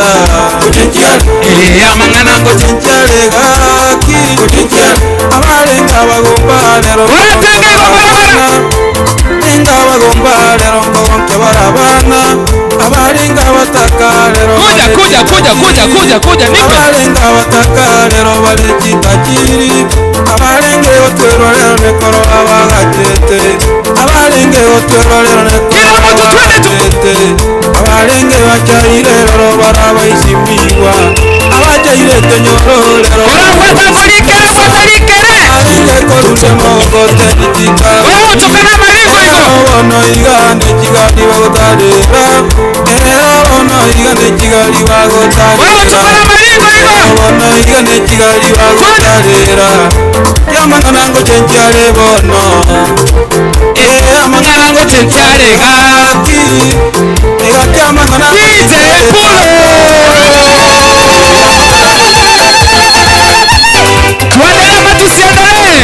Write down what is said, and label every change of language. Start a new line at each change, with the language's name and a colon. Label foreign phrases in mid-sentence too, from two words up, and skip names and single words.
Gusii: amang'ana ngo chinchare gaki abalinga bagomba lero linga bagomba lero ngonke barabana abalinga bataka lero
Swahili: kuja nipe
Gusii: abalinga bataka lero bali chitajiri abalinga otwero lero nekoro abagachete abalinga otwero lero nekoro abagachete abalinga bachaire lero barabaishimiwa abachaire kenyoro lero abalinga korute mogote nitika ono igande chigali bagotarira ono igande chigali bagotarira ono igande chigali bagotarira yamangana ngo chenchare bono amangana ngo chenchare gaki egaki amangana ngo chenchare
Swahili: tuendelee ama tusiendelee?